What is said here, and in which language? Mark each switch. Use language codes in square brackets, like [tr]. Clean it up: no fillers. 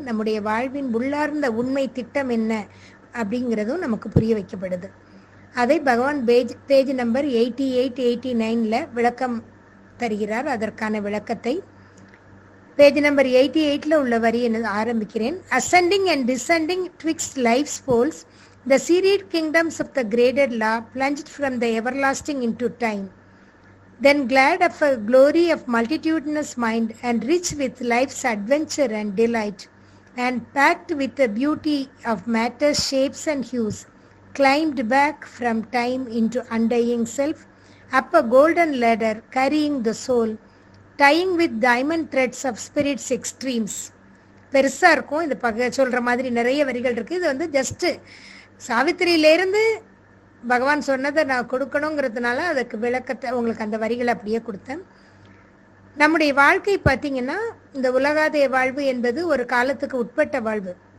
[ta] நம்முடைய வாழ்வின் உள்ளார்ந்த உண்மை திட்டம் என்ன அப்படிங்கிறதும் நமக்கு புரிய வைக்கப்படுது. அதை பகவான் பேஜ் நம்பர் 88-89 விளக்கம் தருகிறார். அதற்கான விளக்கத்தை பேஜ் நம்பர் 88 உள்ள வரி ஆரம்பிக்கிறேன். [en] Ascending and descending twixt life's poles, the serried kingdoms of the graded law plunged from the everlasting into time. Then glad of a glory of multitudinous mind and rich with life's adventure and delight, and packed with the beauty of matter's shapes and hues, climbed back from time into undying self, up a golden ladder carrying the soul, tying with diamond threads of spirit's extremes. [ta] பெருசா இருக்கும். இது சொல்ற மாதிரி நிறைய வரிகள் இருக்கு. இது வந்து ஜஸ்ட் சாவித்திரியிலேருந்து பகவான் சொன்னதை நான் கொடுக்கணுங்கிறதுனால அதுக்கு விளக்கத்தை உங்களுக்கு அந்த வரிகளை அப்படியே கொடுத்தேன். நம்முடைய வாழ்க்கை பார்த்தீங்கன்னா, இந்த உலகாதய வாழ்வு என்பது ஒரு காலத்துக்கு உட்பட்ட வாழ்வு.